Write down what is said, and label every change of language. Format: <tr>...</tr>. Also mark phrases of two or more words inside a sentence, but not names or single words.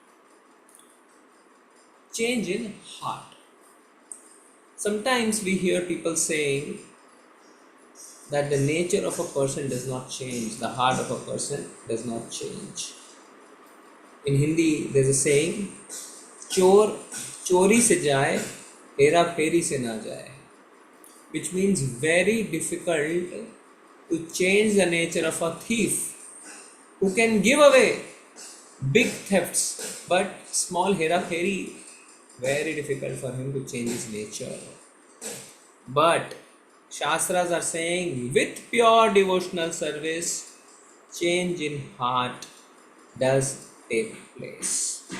<en>Change in heart. Sometimes we hear people saying that the nature of a person does not change, the heart of a person does not change. In Hindi, there's a saying,</en> <hi>चोर चोरी से जाए, हेरा फेरी से न जाए,</hi> <en>which means very difficult to change the nature of a thief who can give away big thefts, but small</en> <hi>हेरा फेरी,</hi> <en>very difficult for him to change his nature. But Shastras are saying with pure devotional service, change in heart does take place.</en>